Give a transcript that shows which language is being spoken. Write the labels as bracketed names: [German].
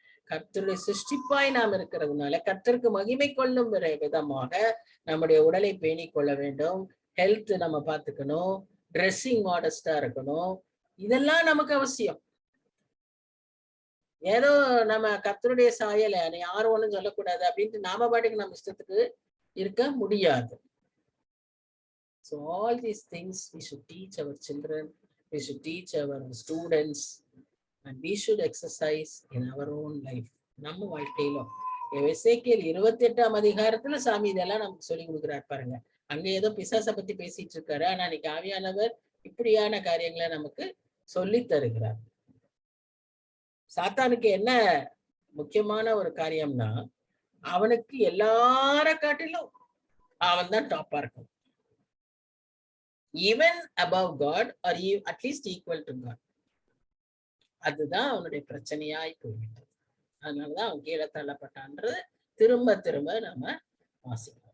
[Tamil] கர்த்தருடைய சிருஷ்டிப்பாய் நாம் இருக்கிறதுனால கர்த்தருக்கு மகிமை கொள்ளும் விதமாக நம்முடைய உடலை பேணி கொள்ள வேண்டும். ஹெல்த் நம்ம பார்த்துக்கணும், ட்ரெஸ்ஸிங் மாடஸ்டா இருக்கணும். இதெல்லாம் நமக்கு அவசியம். ஏதோ நம்ம கர்த்தருடைய சாயலை யாரும் ஒண்ணும் சொல்லக்கூடாது அப்படின்ட்டு நாம பாட்டுக்கு நம்ம இஷ்டத்துக்கு இருக்க முடியாது. [English] So all these things we should teach our children, we should teach our students, and we should exercise in our own life. [Tamil] நம்ம வாழ்க்கையிலும் எசேக்கியேல் 28ஆம் அதிகாரத்துல சாமி இதெல்லாம் நமக்கு சொல்லி கொடுக்குறாரு பாருங்க. அங்க ஏதோ பிசாசை பத்தி பேசிட்டு இருக்காரு, ஆனா இன்னைக்கு ஆவியானவர் இப்படியான காரியங்களை நமக்கு சொல்லி தருகிறார். சாத்தானுக்கு என்ன முக்கியமான ஒரு காரியம்னா, அவனுக்கு எல்லார காட்டிலும் அவன் தான் டாப்பா இருக்கும். [English] Even above God or at least equal to God. [Tamil] அதுதான் அவனுடைய பிரச்சனையாய் போய்விட்டது. அதனாலதான் அவன் கீழே தள்ளப்பட்டான்றது திரும்ப திரும்ப நம்ம வாசிக்கணும்.